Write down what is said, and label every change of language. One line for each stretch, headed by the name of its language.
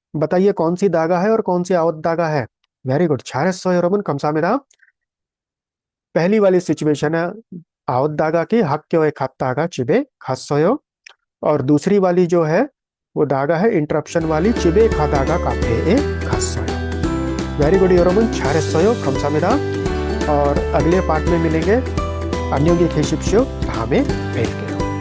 Hindi: बताइए कौन सी दागा है और कौन सी आवत दागा है।
English: very good,
Hindi: छारस
Korean: 여러분 감사합니다।
Hindi: पहली वाली सिचुएशन है आवत दागा की,
Korean: 학교에 갔다가 집에 갔어요।
Hindi: और दूसरी वाली जो है वो दागा है इंटरप्शन वाली,
Korean: 집에 가다가 카페에 갔어요।
English: very good
Korean: 여러분, 잘했어요, 감사합니다।
Hindi: और अगले पार्ट में मिलेंगे।
Korean: 안녕히 계십시오, 다음에 뵐게요।